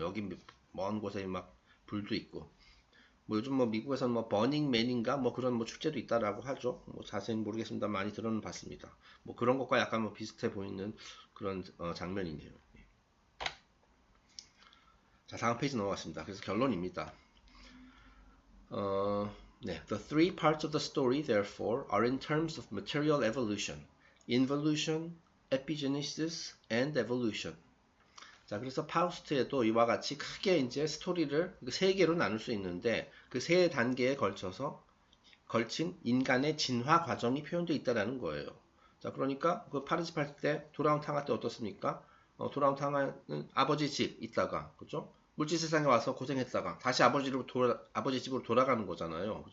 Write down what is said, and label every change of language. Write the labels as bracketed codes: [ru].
[ko] 여기 먼 곳에 막 불도 있고. 뭐 요즘 뭐 미국에서는 뭐 버닝맨인가 뭐 그런 뭐 축제도 있다라고 하죠. 뭐 자세히는 모르겠습니다. 많이 들어는 봤습니다. 뭐 그런 것과 약간 뭐 비슷해 보이는 그런 장면이네요. 자, 다음 페이지 넘어갔습니다. 그래서 결론입니다. [en] 네, the three parts of the story, therefore, are in terms of material evolution, involution, epigenesis, and evolution. [ko] 자, 그래서 파우스트에도 이와 같이 크게 이제 스토리를 세 개로 나눌 수 있는데 그 세 단계에 걸친 인간의 진화 과정이 표현되어 있다는 거예요. 자, 그러니까 그 파르시팔 때 돌아온 탕아 때 어떻습니까? 돌아온 탕아는 아버지 집 있다가, 그죠? 물질 세상에 와서 고생했다가 다시 아버지 집으로 돌아가는 거잖아요.